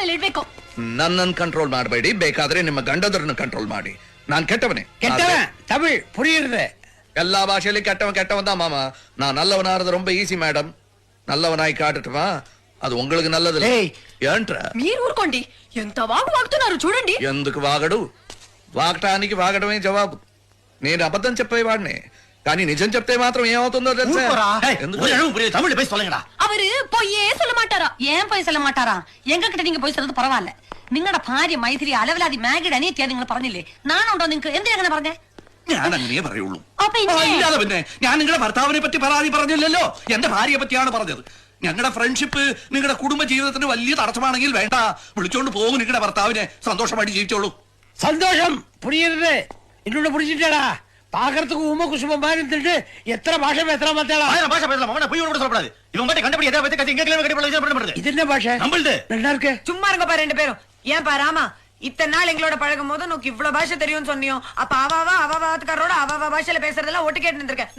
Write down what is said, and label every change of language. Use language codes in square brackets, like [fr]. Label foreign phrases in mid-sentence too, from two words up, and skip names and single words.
[kn] ಇಡ್ಬೇಕು. ನನ್ನನ್ನು ಕಂಟ್ರೋಲ್ ಮಾಡಬೇಡಿ, ಬೇಕಾದ್ರೆ ನಿಮ್ಮ ಗಂಡದರನ್ನು ಕಂಟ್ರೋಲ್ ಮಾಡಿ. ನಾನ್ ಕೆಟ್ಟವನೇ. [ta] தமிழ் புரியுது. எல்லா பாஷையிலும் கெட்டவன் தான் மாமா. நான் நல்லவனாறது ரொம்ப ஈஸி மேடம். நல்லவனாய் காட்டுட்டுமா, అది உங்களுக்கு நல்லது. [te] ఏంట్రా మీరు ఊరుకోండి, ఎంత వాగుతున్నారు చూడండి. ఎందుకు వాగడు? వాగటానికి వాగడమే జవాబు. నేను అబద్ధం చెప్పేవాడిని, కానీ నిజం చెప్తే మాత్రం ఏమవుతుందో తెలుసా? [ta] தமிழ் போய் சொல்லுங்கடா. அவரு பொய்யே சொல்ல மாட்டாரா? ஏன் பொய் சொல்ல மாட்டாரா? எங்க கிட்ட நீங்க போய் சொல்றது பரவாயில்ல. [ml] നിങ്ങളുടെ ഭാര്യ മൈഥിലി അലവലാതി മാഗിഡ് അനിയത്തിയാ നിങ്ങൾ പറഞ്ഞില്ലേ? നാനുണ്ടോ നിങ്ങൾക്ക്? എന്തിനാ അങ്ങനെ പറഞ്ഞേ? ഞാൻ അങ്ങനെ പറയുള്ളൂ. ഇല്ലാതെ പിന്നെ ഞാൻ നിങ്ങളുടെ ഭർത്താവിനെ പറ്റി പരാതി പറഞ്ഞില്ലല്ലോ, എന്റെ ഭാര്യയെ പറ്റിയാണ് പറഞ്ഞത്. ഞങ്ങളുടെ ഫ്രണ്ട്ഷിപ്പ് നിങ്ങളുടെ കുടുംബ ജീവിതത്തിന് വലിയ തടസ്സമാണെങ്കിൽ വേണ്ട, വിളിച്ചോണ്ട് പോകും നിങ്ങളുടെ ഭർത്താവിനെ. സന്തോഷമായിട്ട് ജീവിച്ചോളൂ. [ta] சந்தோஷம் புரியுது. இன்னொன்னு புரிஞ்சுட்டா, பாக்குறதுக்கு உமா குசுமம் மாதிரி இருந்துட்டு எத்தனை பாஷை பேசுறா மாத்தாளா? பாஷை பேசலாம், அவனை போய் சொல்லக்கூடாது. இவன் மட்டும் கண்டுபிடி எதை பத்தி கத்தி இங்க கட்டி. இது என்ன பாஷை? நம்மள்து நல்லா இருக்கு. சும்மா இருங்கப்பா ரெண்டு பேரும். ஏன்பா ராமா, இத்தனை நாள் எங்களோட பழகும் போது நோக்கு இவ்வளவு பாஷை தெரியும் சொன்னியோ, அப்ப அவாத்துக்காரோட அவ பாஷையில பேசுறதெல்லாம் ஒட்டு கேட்டு இருந்திருக்கேன்.